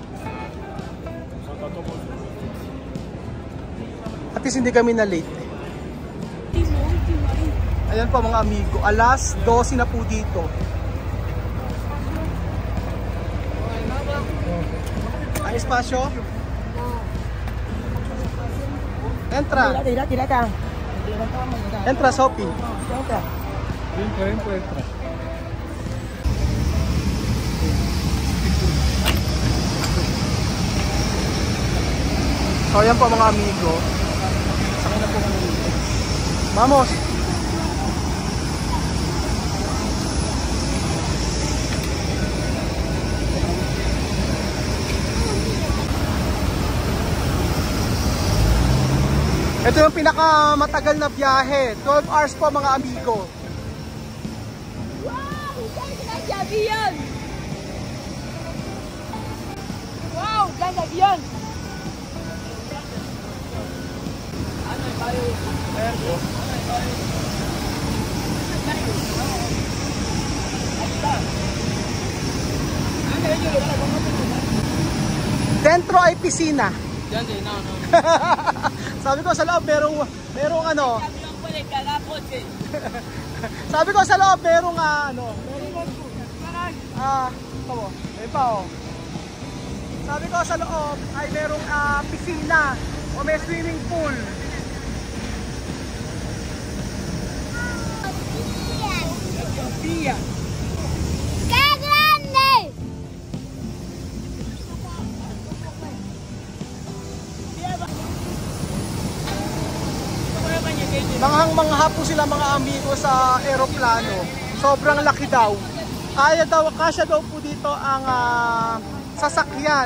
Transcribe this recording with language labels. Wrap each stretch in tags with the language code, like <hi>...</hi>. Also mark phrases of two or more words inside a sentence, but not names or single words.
<tl>At least hindi kami na late. Ayan po mga amigo, alas 12 na po dito. Ang espasyo?</tl> <es>Entra. Entra, Sophie. Entra.</es> <tl>So ayan po mga amigo. Sakay na po kami dito. Vamos! Ito yung pinakamatagal na biyahe. 12 hours po mga amigo.</tl> <es>Wow, plan avión. Wow, plan avión. Dentro ay piscina.</es> <tl>Sabi ko sa loob merong ano. Sabi ko sa loob merong sabi ko sa loob ay merong piscina o may</tl> <en>swimming pool.</en> <es>¡Qué grande!</es> <tl>Manghang-mangha po sila mga amigo sa eroplano. Sobrang laki daw. Kasya daw po dito ang sasakyan.</tl>